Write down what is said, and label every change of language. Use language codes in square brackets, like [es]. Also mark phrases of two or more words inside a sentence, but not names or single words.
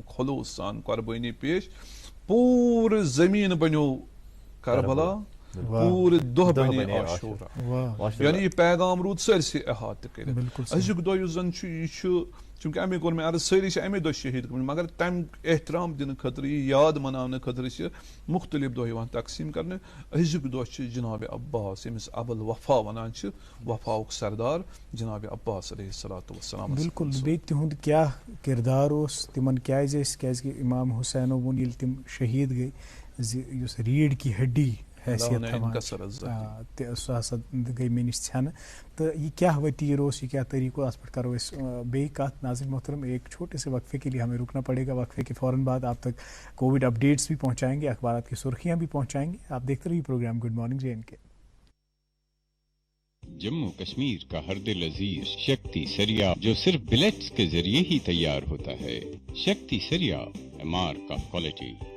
[ks] خلوٗص سان قۄربٲنی پیش پوٗرٕ زٔمیٖن بنیو کربلا پوٗرٕ دۄہ بنے عاشوٗرا یعنی یہِ پیغام روٗد سٲرسٕے احاطہٕ کٔرِتھ أزیُک دۄہ یُس زن چھُ یہِ چھُ چوٗنٛکہِ امی کوٚر مےٚ عرض سٲری چھِ امے دۄہ شہیٖد گٔمٕتۍ مگر تمہِ احترام دِنہٕ خٲطرٕ یہِ یاد مناونہٕ خٲطرٕ چھِ مختلف دۄہ یِوان تقسیٖم کرنہٕ أزیُک دۄہ چھُ جناب عباس ییٚمِس ابل وفا ونان چھِ وفاہُک سردار جناب عباس [ar] علیہ الصلوٰتُ وسلام [ks] بالکل بیٚیہِ تِہُنٛد کیاہ کِردار اوس تِمن کیازِ ٲسۍ کیازکہِ امام حُسینو ووٚن ییٚلہِ تِم شہیٖد گٔے زِ یُس [ur] ریٖڑھ کی ہڈی [ks] حیثیت تھاوان سۄ ہسا گٔے مےٚ نِش ژھٮ۪نہٕ تہٕ یہِ کیاہ وتیٖر اوس یہِ کیاہ طریٖقہٕ اوس اتھ پٮ۪ٹھ کرو أسۍ بیٚیہِ کتھ [ur] ناظرین محترم ایک چھوٹے سے وقفے کے لیے ہمیں رکنا پڑے گا وقفے کے فوراً بعد آپ تک کووڈ اپڈیٹس بھی پہنچائیں گے اخبارات کی سرخیاں بھی پہنچائیں گے آپ دیکھتے رہیے پروگرام گڈ مارننگ JNK جموں کشمیر کا ہر دل عزیز شکتی سریا جو صرف بلیٹس کے ذریعے ہی تیار ہوتا ہے شکتی سریا مارک آف کوالٹی